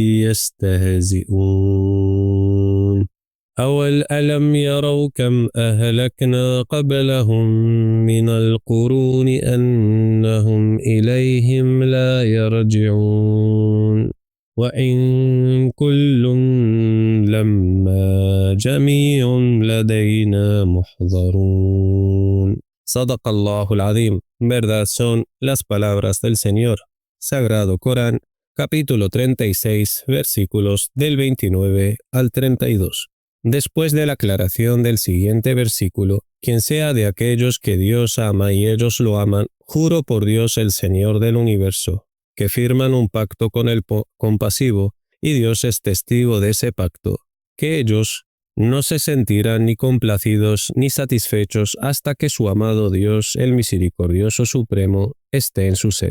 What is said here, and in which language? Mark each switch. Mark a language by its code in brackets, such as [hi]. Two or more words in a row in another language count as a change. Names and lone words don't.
[ar] يستهزئون ألم يروا كم أهلكنا قبلهم من القرون أنهم إليهم لا يرجعون وإن كل لما جميع لدينا محضرون صدق الله العظيم. [es] Verdad son las palabras del Señor. Sagrado Corán, capítulo 36, versículos del 29 al 32. Después de la aclaración del siguiente versículo, quien sea de aquellos que Dios ama y ellos lo aman, juro por Dios el Señor del universo, que firman un pacto con el compasivo, y Dios es testigo de ese pacto, que ellos no se sentirán ni complacidos ni satisfechos hasta que su amado Dios, el misericordioso supremo, esté en su ser.